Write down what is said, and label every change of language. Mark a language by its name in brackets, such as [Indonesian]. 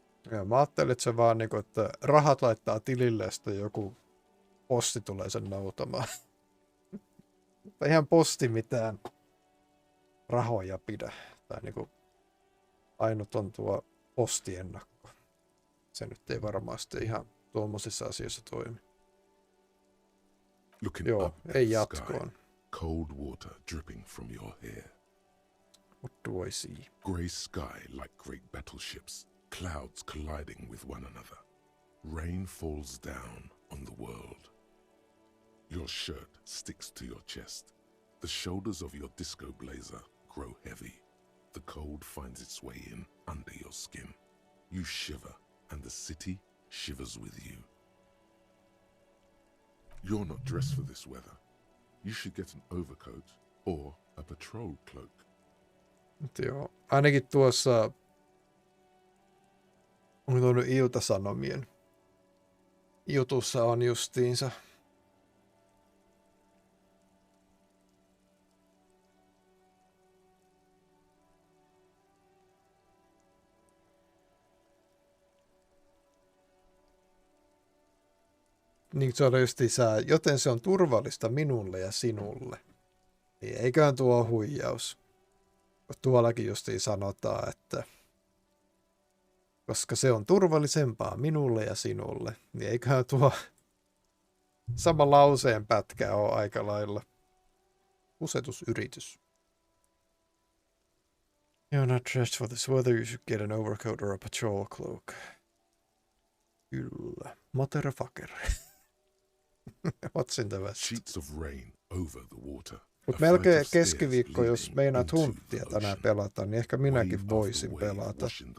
[Finnish] Ja mä ajattelin, että se vaan niinku, että rahat laittaa tilille ja sitten joku posti tulee sen noutamaan. Mutta eihän posti mitään rahoja pidä. Tai niinku ainut on tuo postiennakko. Se nyt ei varmasti ihan tuommoisissa asioissa toimi. Joo, ei jatkoon. [English] Cold water dripping from your hair. What do I see? Grey sky like great battleships, clouds colliding with one another. Rain falls down on the world. Your shirt sticks to your chest. The shoulders of your disco blazer grow heavy. The cold finds its way in under your skin. You shiver, and the city shivers with you. You're not dressed for this weather. You should get an overcoat or a patrol cloak. [Finnish] Joo, ainakin tuossa on tuonut Ilta-Sanomien jutussa on justiinsa niin se on justiinsa, joten se on turvallista minulle ja sinulle. Niin eiköhän tuo huijaus. Tuollakin justiin sanotaan, että koska se on turvallisempaa minulle ja sinulle, niin eiköhän tuo sama lauseen pätkä ole aika lailla kusetusyritys. [English] You're not dressed for this weather, you should get an overcoat or a patrol cloak. Kyllä. Motherfucker. What's in the west? Sheets of rain over the water. [Finnish] Mutta melkein keskiviikko, jos meinaat hunttia tänään pelata, niin ehkä minäkin voisin pelata.